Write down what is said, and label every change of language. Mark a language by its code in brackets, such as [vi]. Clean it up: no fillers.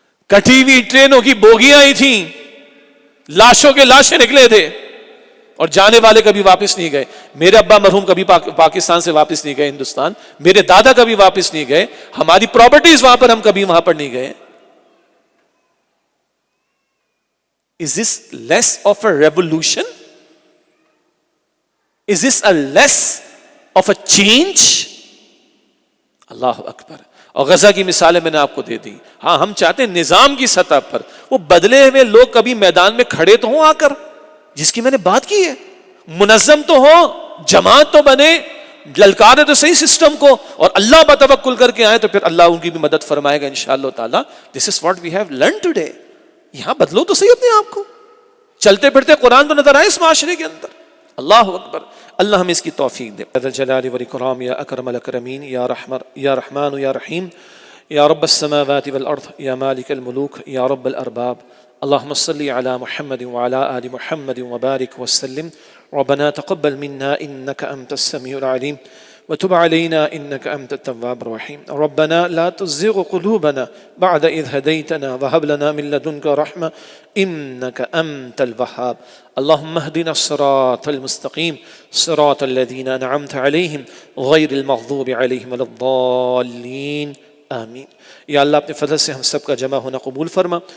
[ur] کٹی ہوئی ٹرینوں کی بوگیاں ہی تھیں، لاشوں کے لاشیں نکلے تھے، اور جانے والے کبھی واپس نہیں گئے. میرے ابا مرحوم کبھی پاکستان سے واپس نہیں گئے ہندوستان، میرے دادا کبھی واپس نہیں گئے، ہماری پراپرٹیز وہاں پر، ہم کبھی وہاں پر نہیں گئے. [en] Is this less of a revolution? Is this a less of a change? [ur] اللہ اکبر. اور غزہ کی مثالیں میں نے آپ کو دے دی. ہاں، ہم چاہتے ہیں نظام کی سطح پر وہ بدلے ہوئے لوگ کبھی میدان میں کھڑے تو ہوں آ کر، جس کی میں نے بات کی ہے، منظم تو ہو، جماعت تو بنے، للکارے تو صحیح سسٹم کو، اور اللہ بتوکل کر کے آئے تو پھر اللہ ان کی بھی مدد فرمائے گا انشاءاللہ تعالی. [en] This is what we have learned today. [ur] یہاں بدلو تو صحیح اپنے آپ کو. چلتے پھرتے قرآن تو نظر آئے اس معاشرے کے اندر. اللہ اکبر. اللہ ہمیں اس کی توفیق دے. [ar] ذل جلال والاکرام یا اکرم الاکرمین یا رحمان یا رحیم یا رب السماوات والارض یا مالک الملوک یا رب الارباب. اللهم صل على محمد وعلى آل محمد وبارك وسلم. ربنا تقبل منا إنك أنت السميع العليم وتب علينا إنك أنت التواب الرحيم ربنا لا تزغ قلوبنا بعد إذ هديتنا وهب لنا من لدنك رحمة إنك أنت الوهاب اللهم اهدنا الصراط المستقيم صراط الذين أنعمت عليهم غير المغضوب عليهم ولا الضالين آمین۔ [ur] یا اللہ اپنے فضل سے ہم سب کا جمع ہونا قبول فرما۔